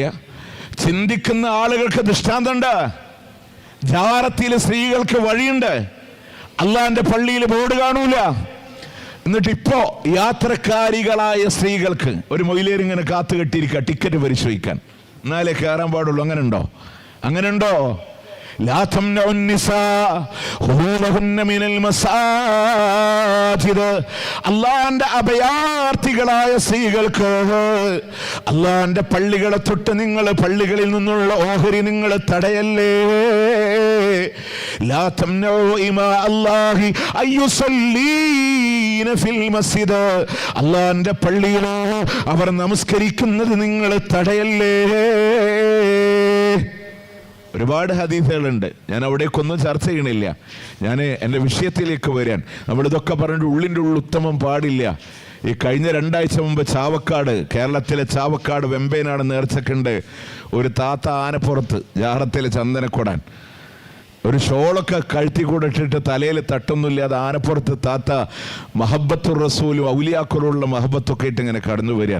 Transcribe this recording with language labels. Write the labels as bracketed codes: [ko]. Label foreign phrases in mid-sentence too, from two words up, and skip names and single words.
[ml] ചിന്തിക്കുന്ന ആളുകൾക്ക് ദൃഷ്ടാന്തമുണ്ട്. ജാറത്തിലെ സ്ത്രീകൾക്ക് വഴിയുണ്ട്, അള്ളാന്റെ പള്ളിയിൽ ബോർഡ് കാണൂല. എന്നിട്ട് ഇപ്പോ യാത്രക്കാരികളായ സ്ത്രീകൾക്ക് ഒരു മൊയിലേരിങ്ങനെ കാത്തു കെട്ടിയിരിക്കുക ടിക്കറ്റ് പരിശോധിക്കാൻ, എന്നാലേ കയറാൻ പാടുള്ളൂ. അങ്ങനെ ഉണ്ടോ? [ar] لا تمنعوا النساء خروجهن من المساجد. [ml] അള്ളാന്റെ അഭയാർത്ഥികളായ സ്ത്രീകൾക്ക് അള്ളാന്റെ പള്ളികളെ തൊട്ട് നിങ്ങൾ പള്ളികളിൽ നിന്നുള്ള ഓഹരി നിങ്ങൾ തടയല്ലേ. [ar] لا تمنعوا إماء الله أن يصلين في المسجد. [ml] അള്ളാന്റെ പള്ളിയിൽ അവർ നമസ്കരിക്കുന്നത് നിങ്ങൾ തടയല്ലേ. ഒരുപാട് ഹദീസുകളുണ്ട്, ഞാൻ അവിടേക്കൊന്നും ചർച്ച ചെയ്യണില്ല. ഞാൻ എൻ്റെ വിഷയത്തിലേക്ക് വരാൻ. നമ്മളിതൊക്കെ പറഞ്ഞിട്ട് ഉള്ളിൻ്റെ ഉത്തമം പാടില്ല. ഈ കഴിഞ്ഞ 2 ആഴ്ച മുമ്പ് ചാവക്കാട്, കേരളത്തിലെ ചാവക്കാട് വെമ്പേനാട് നേർച്ചക്കുണ്ട് ഒരു താത്ത ആനപ്പുറത്ത് ജാറത്തിലെ ചന്ദനക്കൊടാൻ ഒരു ഷോളൊക്കെ കഴുത്തി കൂടെ ഇട്ടിട്ട് തലയിൽ തട്ടൊന്നുമില്ലാതെ ആനപ്പുറത്ത് താത്ത മഹബത്തുർ റസൂലും ഔലിയാക്കളുള്ള മഹബത്തൊക്കെ ഇട്ട് ഇങ്ങനെ കടന്നു വരാൻ.